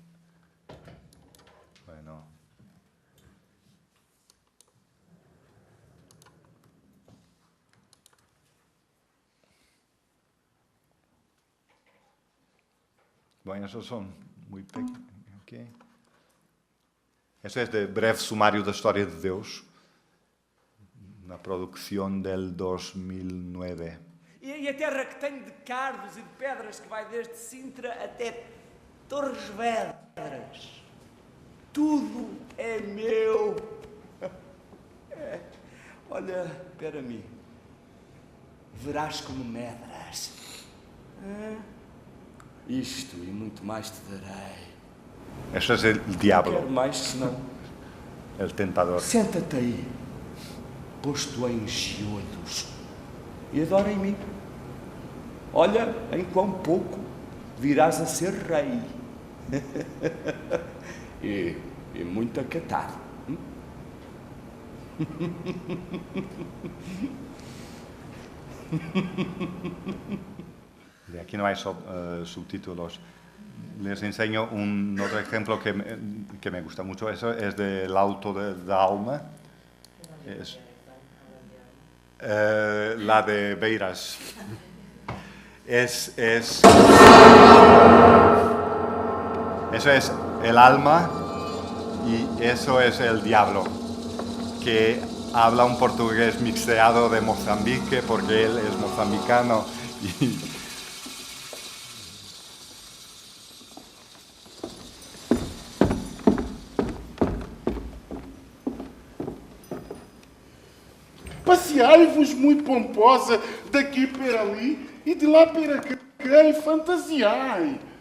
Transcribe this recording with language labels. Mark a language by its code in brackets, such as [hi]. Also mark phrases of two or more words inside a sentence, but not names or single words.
[es] Bueno, esos son muy pequeños. Okay. Eso es de Breve Sumario da História de Deus, una producción del 2009. [pt] E a terra que tenho de cardos e de pedras que vai desde Sintra até Torres Vedras. Tudo é meu. Olha para mim. Verás como medras. Isto e muito mais te darei. [es] Eso es el [pt] Quero [es] diablo, [pt] mais, senão... [es] el tentador. [pt] Senta-te aí, posto em giolhos, e adora em mim. Olha em quão pouco virás a ser rei. e muito acatado. [es] De aquí no hay subtítulos. Les enseño un otro ejemplo que me gusta mucho. Eso es del Auto de Alma. Es la de Beiras. Eso es el alma y eso es el diablo, que habla un portugués mixteado de Mozambique porque él es mozambicano y [pt] passeai-vos muito pomposa daqui para ali e de lá para cá e fantasiai.